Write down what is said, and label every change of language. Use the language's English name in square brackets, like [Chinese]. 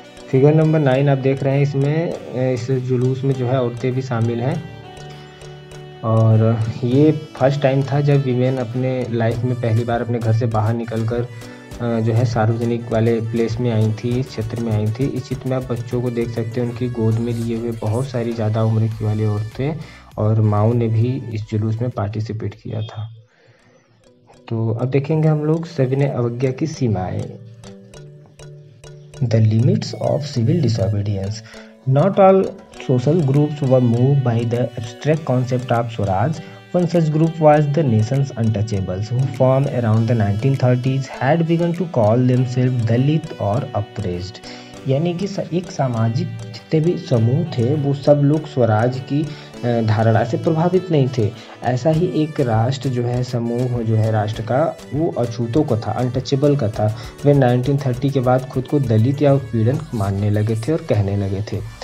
[Hindi] Figure number 9 आप देख रहे हैं, इसमें इस जुलूस में जो है औरतें भी शामिल हैं और ये फर्स्ट टाइम था जब वीमेन अपने लाइफ में पहली बार अपने घर से बाहर निकलकर जो है सार्वजनिक वाले प्लेस में आई थी, इस क्षेत्र में आई थी। इस चित्र में आप बच्चों को देख सकते हैं, उनकी गोद में लिए हुए बहुत सारी ज़्यादा उम्र की वाली औरतें और माँओं ने भी इस जुलूस में पार्टिसिपेट किया था। तो अब देखेंगे हम लोग सविनय अवज्ञा की सीमाएं। [English] The limits of civil disobedience. Not all social groups were moved by the abstract concept of Swaraj. One such group was the nation's untouchables, who formed around the 1930s, had begun to call themselves Dalit [Hindi] और [English] oppressed. [Hindi] यानी कि एक सामाजिक जितने भी समूह थे वो सब लोग स्वराज की धारणा से प्रभावित नहीं थे। ऐसा ही एक राष्ट्र जो है, समूह जो है राष्ट्र का, वो अछूतों का था, अनटचेबल का था। वे 1930 के बाद खुद को दलित या उत्पीड़न मानने लगे थे और कहने लगे थे।